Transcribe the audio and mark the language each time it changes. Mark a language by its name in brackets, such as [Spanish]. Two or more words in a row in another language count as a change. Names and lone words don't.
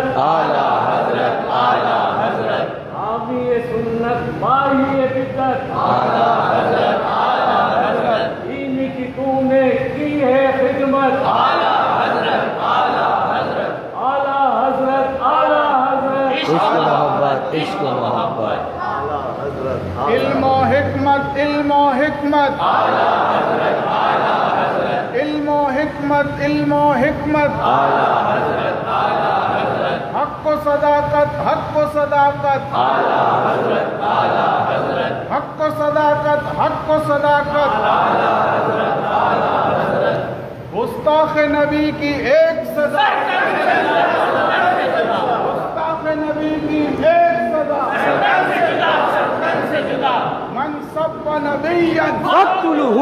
[Urdu] اعلیٰ حضرت، اعلیٰ حضرت، حامی سنت بائی بدعت، اعلیٰ حضرت، اعلیٰ حضرت، دین کی تو نے کی ہے خدمت، اعلیٰ حضرت، اعلیٰ حضرت، اعلیٰ حضرت، اعلیٰ حضرت، عشق و محبت، عشق و محبت، علم و حکمت، علم و حکمت، علم و حکمت، علم و حکمت، حق و صداقت، حق و صداقت، حق و صداقت، حق و صداقت، گستاخ نبی کی ایک سزا، گستاخ نبی کی ایک سزا، [Arabic] من سب نبیا فاقتلوہ،